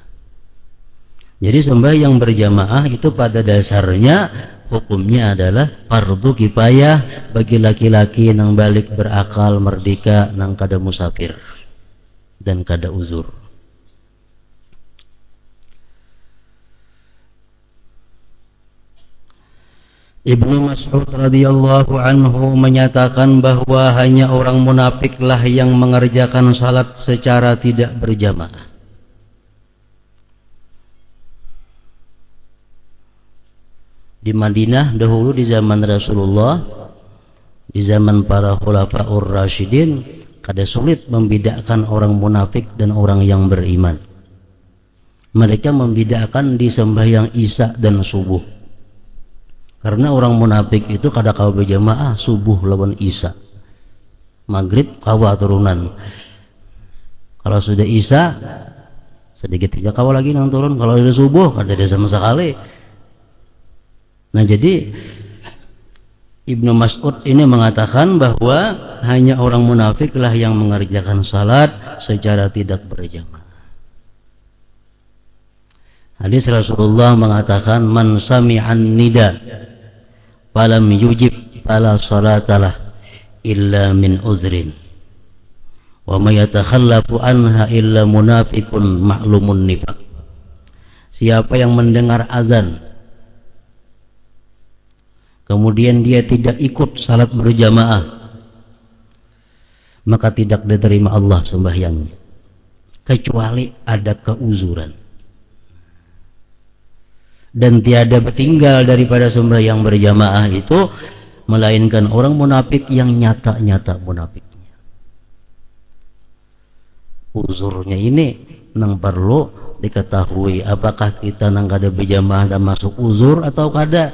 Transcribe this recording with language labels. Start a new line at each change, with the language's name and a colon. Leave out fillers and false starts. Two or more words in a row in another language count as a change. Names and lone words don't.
Banjar: Jadi sembahyang berjamaah itu pada dasarnya hukumnya adalah fardu kifayah bagi laki-laki nang balik berakal, merdeka, nang kada musafir dan kada uzur.
Indonesian: Ibnu Mas'ud
Arabic: رضي الله عنه
Indonesian: menyatakan bahwa hanya orang munafiklah yang mengerjakan salat secara tidak berjamaah. Di Madinah dahulu di zaman Rasulullah, di zaman para khulafaur rasyidin, kada sulit membedakan orang munafik dan orang yang beriman. Mereka membedakan di sembahyang Isya dan subuh.
Banjar: Karena orang munafik itu kada kawa berjamaah subuh lawan Isya. Maghrib kawa turunan. Kalau sudah Isya sedikit tidak kawa lagi nang turun. Kalau sudah subuh kada ada sama sekali.
Indonesian: Nah jadi Ibnu Mas'ud ini mengatakan bahwa hanya orang munafiklah yang mengerjakan salat secara tidak berjamaah. Hadis Rasulullah mengatakan
Arabic: من سمع النداء فلم يجب فلا صلاة له إلا من عذر ومن يتخلف عنها إلا منافق معلوم النفاق.
Indonesian: Siapa yang mendengar azan kemudian dia tidak ikut salat berjamaah, maka tidak diterima Allah sembahyangnya kecuali ada keuzuran. Dan tiada bertinggal daripada sembahyang berjamaah itu melainkan orang munafik yang nyata-nyata munafiknya.
Banjar: Uzurnya ini nang perlu diketahui, apakah kita nang kada berjamaah dan masuk uzur atau kada.